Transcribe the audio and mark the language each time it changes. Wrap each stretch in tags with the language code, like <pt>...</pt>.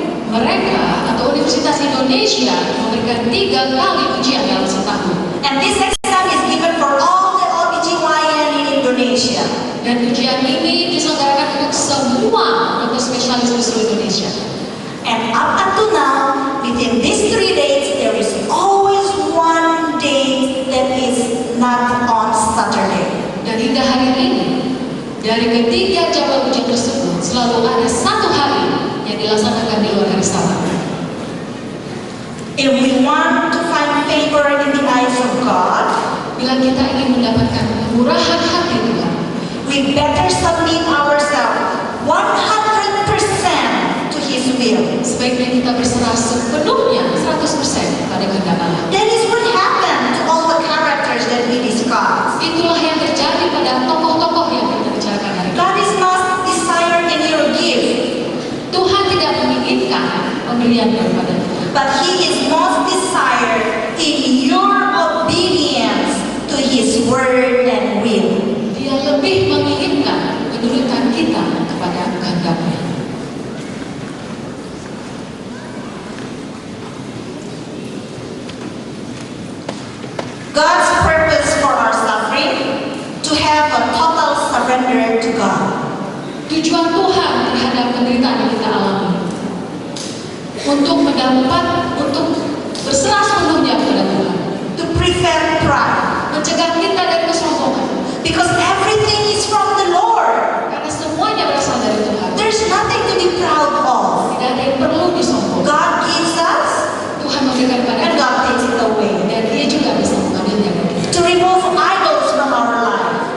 <id>mereka atau Universitas Indonesia memberikan 3 kali ujian dalam setahun.</id> <en>And this exam is given for all the OBGYN in Indonesia.</en> <id>Dan ujian ini diselenggarakan untuk semua dokter spesialis di seluruh Indonesia.</id> <en>And up until now, within these 3 days, there is always one day that is not on Saturday.</en> <id>Dan hingga hari ini, dari ketiga jadwal ujian tersebut, selalu ada satu hari yang dilaksanakan di luar hari Sabat.</id> <en>If we want to find favor in the eyes of God,</en> <id>Bila kita ingin mendapatkan kemurahan hati Tuhan,</id> <en>we better submit ourselves 100% to His will.</en> <id>sebaiknya kita berserah sepenuhnya 100% pada kehendak Allah.</id> <en>That is what happened to all the characters that we discussed.</en> <id>Itulah yang terjadi pada tokoh-tokoh yang kita bicarakan hari ini.</id> <en>God is not desired in your gift,</en> <id>Tuhan tidak menginginkan pemberian daripada Tuhan,</id> <en>but He is most desired in your obedience to His word and will.</en> <id>Dia lebih menginginkan keturutan kita kepada kehendaknya.</id> <en>God's purpose for our suffering, to have a total surrender to God.</en> <id>Tujuan Tuhan terhadap penderitaan yang kita alami untuk berserah sepenuhnya kepada Tuhan,</id> <en>To prevent pride.</en> <id>mencegah kita dari kesombongan,</id> <en>Because everything is from the Lord.</en> <id>karena semuanya berasal dari Tuhan.</id> <en>There's nothing to be proud of.</en> <id>Tidak ada yang perlu disombongkan.</id> <en>God gives us</en> <id>Tuhan memberikan kepada</id> <en>and</en> <id>kita</id> <en>God takes it away.</en> <id>dan Dia juga bisa mengambilnya dari kita.</id> <en>To remove idols from our life.</en>